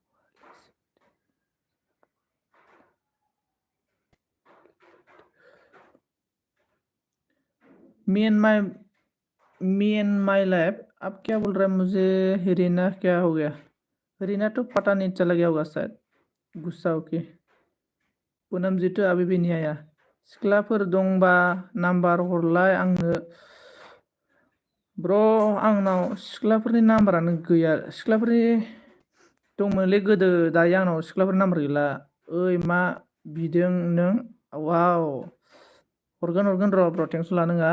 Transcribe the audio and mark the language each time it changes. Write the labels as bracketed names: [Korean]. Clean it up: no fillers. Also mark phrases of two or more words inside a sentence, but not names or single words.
[Hindi] मी एंड माई लाइफ, आप क्या बोल रहे हैं मुझे? रीना क्या हो गया? रीना तो पता नहीं, चला गया होगा शायद, गुस्सा होके। पूनम जी तो अभी भी नहीं आया। [Bodo] सिख्लाफोर दंबा नाम्बार हरलाय आंनो। ब्र' आंनाव सिख्लाफोरनि नाम्बारानो गैया। सिख्लाफोरनि दंमोनलै गोदो, दायो आंनाव सिख्लाफोरनि नाम्बार गैला। ओइ मा बिदों नों? वाव, हरगोन र' टेनसन लानाङा।